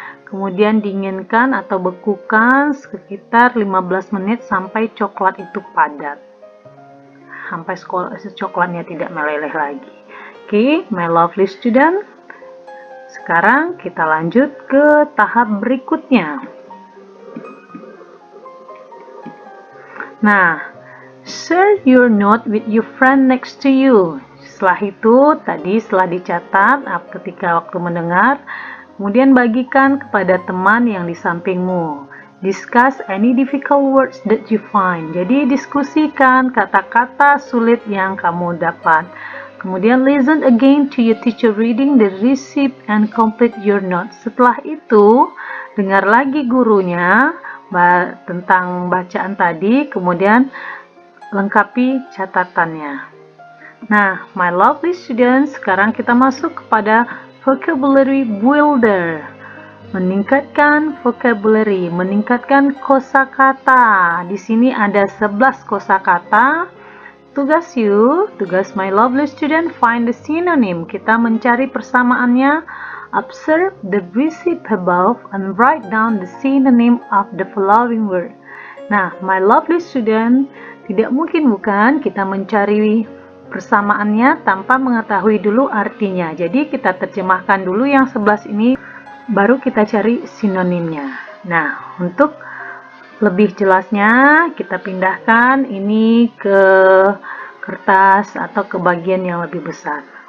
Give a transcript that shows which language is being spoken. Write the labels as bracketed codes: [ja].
[id] Kemudian dinginkan atau bekukan sekitar 15 menit sampai coklat itu padat, sampai coklatnya tidak meleleh lagi. Oke, [en] my lovely student, [id] sekarang kita lanjut ke tahap berikutnya. [en] Nah, share your note with your friend next to you. [id] Setelah itu, setelah dicatat ketika waktu mendengar, kemudian bagikan kepada teman yang di sampingmu. [en] Discuss any difficult words that you find. [id] Jadi diskusikan kata-kata sulit yang kamu dapat. [en] Kemudian listen again to your teacher reading the receipt and complete your note. [id] Setelah itu, dengar lagi gurunya tentang bacaan tadi, kemudian lengkapi catatannya. Nah, [en] my lovely students, [id] sekarang kita masuk kepada vocabulary builder. Meningkatkan vocabulary, meningkatkan kosakata. Di sini ada 11 kosakata. Tugas [en] my lovely student, find the synonym. [id] Kita mencari persamaannya. [en] Observe the receipt above and write down the synonym of the following word. [id] Nah, [en] my lovely student, [id] tidak mungkin bukan kita mencari persamaannya tanpa mengetahui dulu artinya. Jadi kita terjemahkan dulu yang 11 ini, baru kita cari sinonimnya. Nah, untuk lebih jelasnya kita pindahkan ini ke kertas atau ke bagian yang lebih besar.